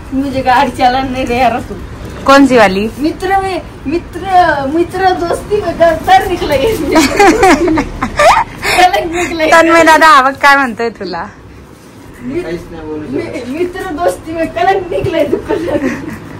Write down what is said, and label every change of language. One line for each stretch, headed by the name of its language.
Hindi: मुझे गाड़ी चलाने नहीं दे रहा तू. कौन सी वाली? मित्र दोस्ती में तर निकले.
Marathi: तन्मय दादा हा बघ काय म्हणतोय तुला.
Hindi: मित्र दोस्ती में कलंक निकले तू.